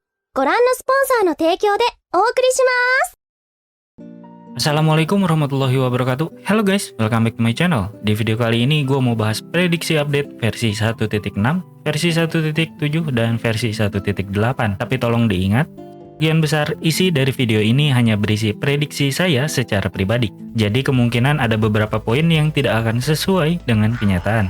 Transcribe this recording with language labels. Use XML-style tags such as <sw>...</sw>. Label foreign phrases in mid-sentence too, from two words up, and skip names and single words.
<ja>ご覧のスポンサーの提供でお送りします。</ja> <ar>السلام عليكم ورحمة الله وبركاته.</ar> <en>Hello guys, welcome back to my channel.</en> <id>Di video kali ini gue mau bahas prediksi update versi 1.6, versi 1.7, dan versi 1.8. Tapi tolong diingat, sebagian besar isi dari video ini hanya berisi prediksi saya secara pribadi. Jadi kemungkinan ada beberapa poin yang tidak akan sesuai dengan kenyataan.</id>